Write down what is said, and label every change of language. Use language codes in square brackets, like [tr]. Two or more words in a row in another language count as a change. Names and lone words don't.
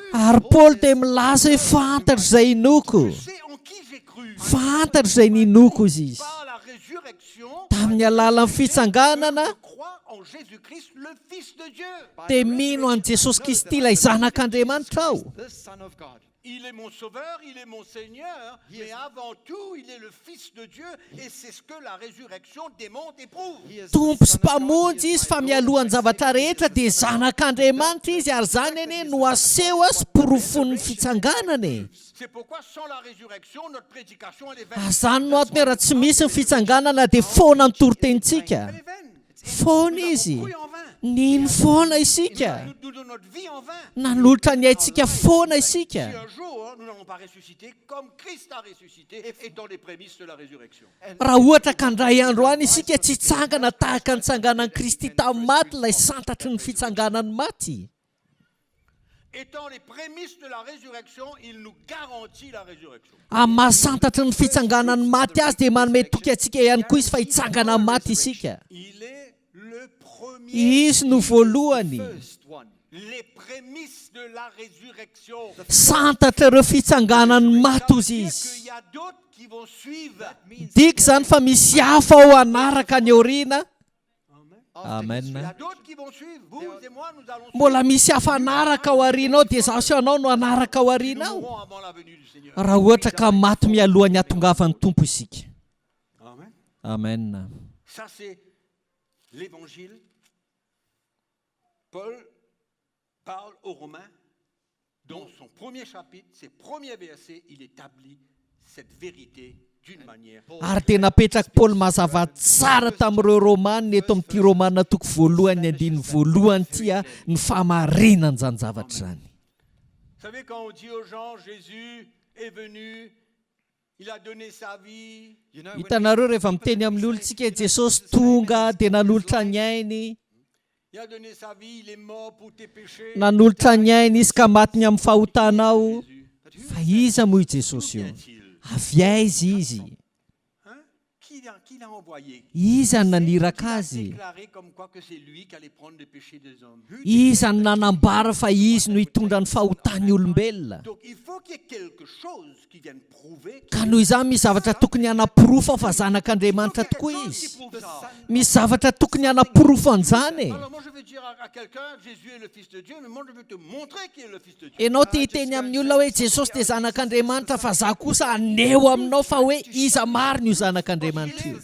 [mg] Ary Paul dia milaza hoe fantatro izay inoko. [fr] Je sais en qui j'ai cru. [mg] Fantatro izay ninoko izy. [fr] Par la résurrection, [mg] Tamin'ny alalan'ny fitsanganana [fr] je crois en Jésus-Christ, le Fils de Dieu. [mg] dia mino an' Jesosy Kristy ilay zanak'Andriamanitra aho. [en] The Son of God. [fr] Il est mon sauveur, il est mon Seigneur, mais avant tout, il est le Fils de Dieu, et c'est ce que la résurrection démontre et prouve. [en] He is [mg] Tompo [en] the [mg] sy [en] Son of God. [mg] mpamonjy izy fa mialohan'ny zavatra rehetra dia zanak'Andriamanitra izy ary zany anie no aseho sy porofon'ny fitsanganany. [fr] C'est pourquoi sans la résurrection, notre prédication, elle est vaine. [mg] Zany no atony raha tsy misy ny fitsanganana dia foana ny torotentsika. [fr] Elle est vaine. [mg] Foana [fr] Nous [mg] izy. [fr] avons cru en vain. [mg] Nino foana isika. [fr] Nous donnons notre vie en vain. [mg] Nanolotra ny aintsika foana [fr] Si [mg] isika. [fr] un jour, nous n'allons pas ressusciter comme Christ a ressuscité, étant les prémices de la résurrection. [mg] Raha ohatra ka ndray andro any isika tsy hitsangana tahaka ny tsanganan'i Kristy tamin'ny maty ilay santatry ny fitsanganany maty. [fr] Étant les prémices de la résurrection, il nous garantit la résurrection. [mg] Amin'ny mahasantatry ny fitsanganany maty azy dia manome toky antsika ihany koa izy fa hitsangana amin'ny maty isika. [fr] Il est le premier. [mg] Izy no voalohany. [en] First one. [fr] Les prémices de la résurrection. [mg] Santatra ireo fitsanganany maty [fr] Ça [mg] ozy [fr] veut dire [mg] izy. [fr] qu'il y a d'autres qui vont suivre. [mg] Dika zany fa misy hafa ao anaraka ny aoriana. [fr] Il y [mg] Amen. [fr] a d'autres qui vont suivre. Vous et moi, nous allons suivre. [mg] Mbola misy hafa anaraka ao aoriana ao dia zaho sy anao no anaraka ao [fr] Nous [mg] aoriana ao. [fr] mourrons avant la venue du Seigneur. [mg] Raha ohatra ka maty mialohan'ny hatongavan'ny Tompo isika. Amen. Amen. [fr] Ça, c'est l'évangile. Paul parle aux Romains. Dans son premier chapitre, ses premiers versets, il établit cette vérité d'une manière. [mg] Ary dia napetraka Paoly mazava tsara tamin'ireo Romanina eto amin'ity Romanina toko voalohany ny andiny voalohany tia ny famarinany zany zavatra zany. [fr] Vous savez, quand on dit aux gens, Jésus est venu, il a donné sa vie, [en] You know, when [mg] Hitanareo rehefa miteny amin'ny olontsika Jesosy tonga dia nanolotra ny ainy, [fr] il a donné sa vie, il est mort pour tes péchés. [mg] nanolotra ny ainy izy ka matiny amin'ny fahotanao. Jésus. Fa iza moa i Jesosy io? [fr] Vient-il? [mg] Avy aiza izy? [fr] Hein? Qui l'a envoyé? [mg] Iza ny [fr] Il a [mg] naniraka azy? [fr] déclaré comme quoi que c'est lui qui allait prendre le péché des hommes. [mg] Iza ny nanambara fa izy no hitondra ny fahotany olombelona. [fr] Donc il faut qu'il y ait quelque chose qui vienne prouver. [mg] Ka noho izany misy zavatra tokony hanapirofo fa zanak'Andriamanitra tokoa [fr] Qui [mg] izy. [fr] prouve ça. [mg] Misy zavatra tokony hanapirofo an'izany. [fr] Alors moi je vais dire à quelqu'un, Jésus est le Fils de Dieu, mais moi je vais te montrer qu'il est le Fils de Dieu. [mg] Ianao te hiteny amin'ny olona hoe Jesosy dia zanak'Andriamanitra fa za kosa aneho aminao fa hoe iza marina io zanak'Andriamanitra io.